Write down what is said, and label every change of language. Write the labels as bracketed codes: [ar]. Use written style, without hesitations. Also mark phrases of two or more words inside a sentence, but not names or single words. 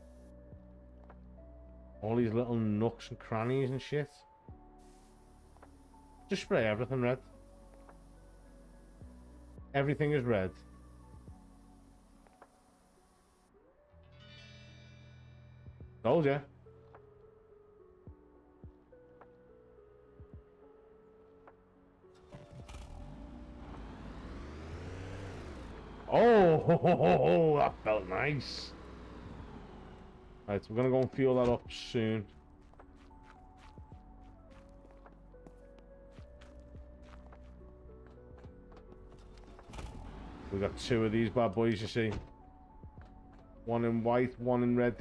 [en] All these little nooks and crannies and shit. Just spray everything red. Everything is red. Told ya. Oh, ho, ho, ho, ho, that felt nice. Right, so we're gonna go and fuel that up soon. We got 2 of these bad boys, you see. One in white, one in red.